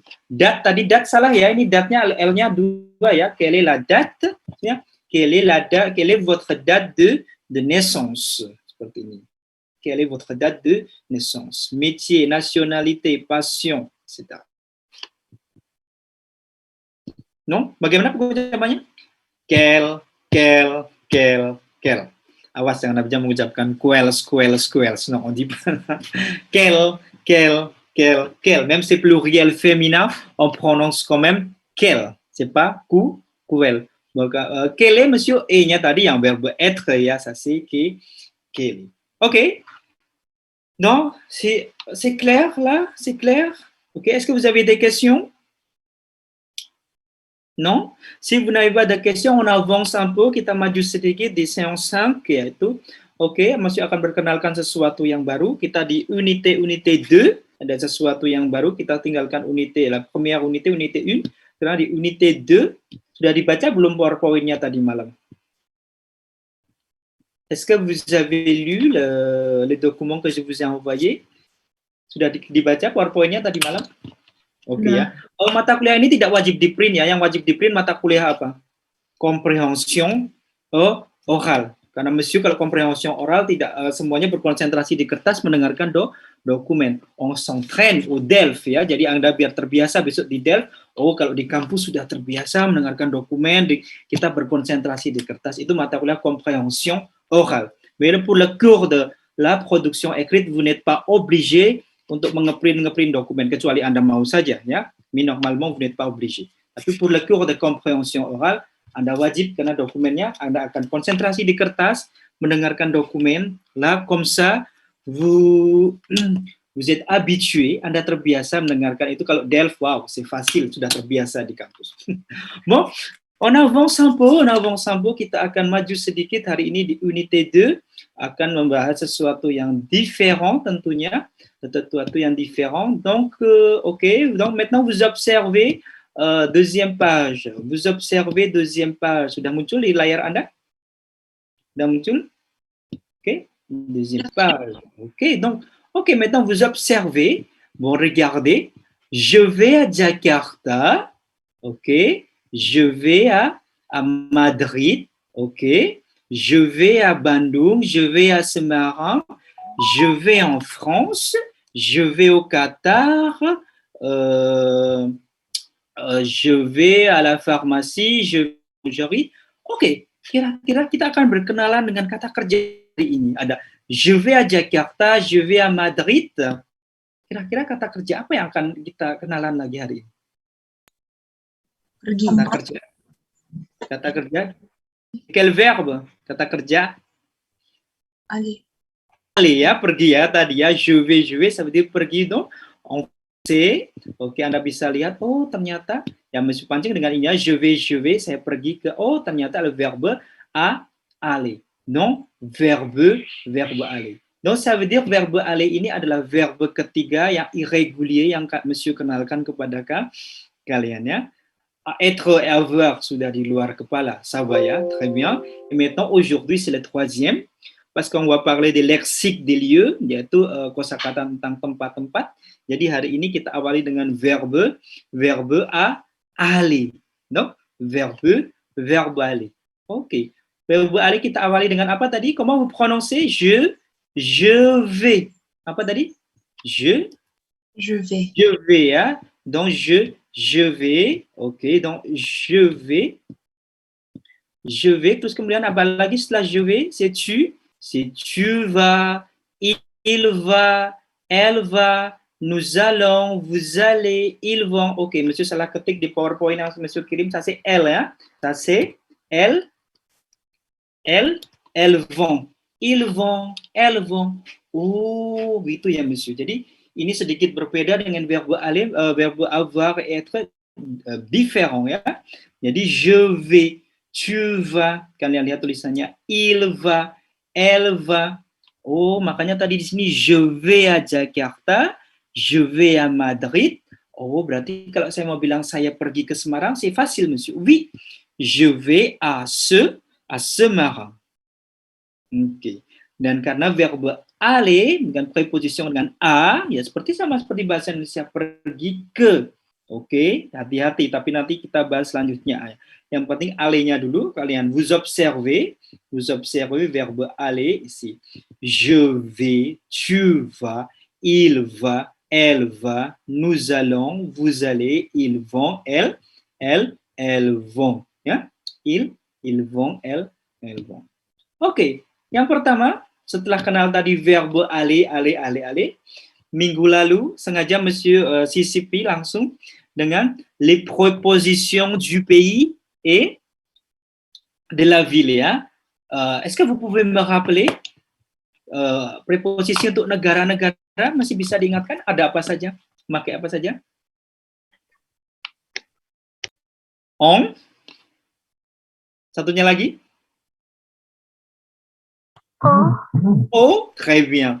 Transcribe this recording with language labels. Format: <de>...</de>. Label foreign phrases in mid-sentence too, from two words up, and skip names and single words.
<fr>Date,</fr> <id>tadi date salah ya, ini date-nya L-nya 2 ya.</id> <fr>Quelle est la date? Ya. Quelle est votre date de naissance?</fr> <id>Seperti ini.</id> <fr>Quelle est votre date de naissance? Métier, nationalité, passion, etc. Non?</fr> <id>Bagaimana pengucapannya?</id> <fr>Quel.</fr> <id>Awas jangan bisa mengucapkan quels.</id> <fr>Non, on dit quel. Même si c'est pluriel féminin, on prononce quand même quel. C'est pas quel. Donc, quel est, monsieur?</fr> <id>E-nya tadi yang</id> <fr>verbe être ya, ça c'est quel. Ok. Non, c'est clair là? C'est clair? Ok. Est-ce que vous avez des questions? Non? Si vous n'avez pas de questions, on avance un peu.</fr> <id>Kita maju sedikit di séance 5 yaitu. Oke, masih akan berkenalkan sesuatu yang baru. Kita di unité 2. Ada sesuatu yang baru. Kita tinggalkan</id> <fr>unité. La première unité 1.</fr> <id>Karena di unité 2. Sudah dibaca belum PowerPoint-nya tadi malam?</id> <fr>Est-ce que vous avez lu le document que je vous ai envoyé?</fr> <id>Sudah dibaca PowerPoint-nya tadi malam? Oke ya. Oh, mata kuliah ini tidak wajib di print ya. Yang wajib di print mata kuliah apa?</id> <fr>Comprehension oral.</fr> <id>Karena Monsieur kalau</id> <fr>comprehension oral</fr> <id>tidak semuanya berkonsentrasi di kertas mendengarkan dokumen.</id> <fr>On s'entraîne au Delft ya.</fr> <id>Jadi Anda biar terbiasa besok di Delft. Oh, kalau di kampus sudah terbiasa mendengarkan dokumen, kita berkonsentrasi di kertas. Itu mata kuliah</id> <fr>comprehension oral. Mais pour le cours de la production écrite, vous n'êtes pas obligé</fr> <id>untuk ngeprint dokumen kecuali Anda mau saja ya.</id> <fr>Mais normalement vous n'êtes pas obligé. Tapi pour le cours de compréhension orale,</fr> <id>Anda wajib karena dokumennya Anda akan konsentrasi di kertas, mendengarkan dokumen.</id> <fr>Là comme ça vous êtes habitué,</fr> <id>Anda terbiasa mendengarkan itu. Kalau Delft,</id> <fr>wow, c'est facile,</fr> <id>sudah terbiasa di kampus.</id> <fr>Bon, on avance un peu,</fr> <id>kita akan maju sedikit hari ini di unité 2, akan membahas sesuatu yang différent tentunya, sesuatu yang différent.</id> <fr>Donc, ok, donc maintenant vous observez deuxième page. Vous observez deuxième page.</fr> <id>Sudah muncul di layar Anda? Sudah muncul?</id> <fr>Ok, deuxième page. Ok, donc, ok, maintenant vous observez. Bon, regardez. Je vais à Jakarta. Ok. Je vais à Madrid, ok. Je vais à Bandung, je vais à Semarang, je vais en France, je vais au Qatar, je vais à la pharmacie, je vais.</fr> <id>Oke, kira-kira kita akan berkenalan dengan kata kerja hari ini. Ada</id> <fr>je vais à Jakarta, je vais à Madrid.</fr> <id>Kira-kira kata kerja apa yang akan kita kenalan lagi hari ini? Pergi. Kata kerja.</id> <fr>Quel verbe?</fr> <id>Kata kerja.</id> <fr>Aller.</fr> <id>Aller ya, pergi ya tadi ya.</id> <fr>Je vais, ça veut dire</fr> <id>pergi dong.</id> <fr>En français.</fr> <id>Oke, Anda bisa lihat. Oh, ternyata yang Monsieur pancing dengan ini ya.</id> <fr>Je vais,</fr> <id>saya pergi ke. Oh, ternyata</id> <fr>le verbe aller. Non, verbe aller. Donc, ça veut dire verbe aller</fr> <id>ini adalah verbe ketiga yang irregulier yang Monsieur kenalkan kepada kalian ya.</id> <fr>Être et avoir</fr> <id>sudah di luar kepala,</id> <fr>ça va ya, très bien. Et maintenant, aujourd'hui, c'est le troisième, parce qu'on va parler de lexique des lieux,</fr> <id>yaitu kosakata tentang tempat-tempat. Jadi hari ini kita awali dengan</id> <fr>verbe aller. Donc, verbe aller. Ok. Verbe aller</fr> <id>kita awali dengan apa tadi?</id> <fr>Comment vous prononcez? Je vais.</fr> <id>Apa tadi?</id> <fr>Je vais. Je vais ya. Donc, je vais, ok, donc je vais,</fr> <id>terus kemudian apa lagi setelah</id> <fr>je vais, c'est tu vas, il va, elle va, nous allons, vous allez, ils vont,</fr> <id>ok, Monsieur salah ketik di PowerPoint yang Monsieur kirim,</id> <fr>ça c'est elle, ya, ça c'est elles vont, ils vont, elles vont,</fr> <id>oh, gitu ya Monsieur, jadi ini sedikit berbeda dengan</id> <fr>verbe aller, verbe avoir et être différent</fr> <id>ya. Jadi</id> <fr>je vais, tu vas,</fr> <id>kalian lihat tulisannya</id> <fr>il va, elle va.</fr> <id>Oh, makanya tadi di sini</id> <fr>je vais à Jakarta, je vais à Madrid.</fr> <id>Oh, berarti kalau saya mau bilang saya pergi ke Semarang,</id> <fr>c'est facile, Monsieur. Oui, je vais à Semarang.</fr> <id>Oke. Dan karena</id> <fr>verbe aller</fr> <id>dengan preposition dengan a, ya seperti sama seperti bahasa Indonesia pergi ke. Oke, hati-hati, tapi nanti kita bahas selanjutnya. Yang penting aller-nya dulu, kalian</id> <fr>vous observez verbe aller ici. Je vais, tu vas, il va, elle va, nous allons, vous allez, ils vont, elles vont. Ya, ils vont, elles vont.</fr> <id>Oke, yang pertama, setelah kenal tadi</id> <fr>verbe aller,</fr> <id>minggu lalu sengaja Monsieur sisipi langsung dengan</id> <fr>les prépositions du pays et de la ville</fr> <id>ya.</id> <fr>Est-ce que vous pouvez me rappeler</fr> <id>preposisi untuk negara-negara masih bisa diingatkan? Ada apa saja? Memakai apa saja? On. Satunya lagi?</id> <fr>Oh, très bien.</fr>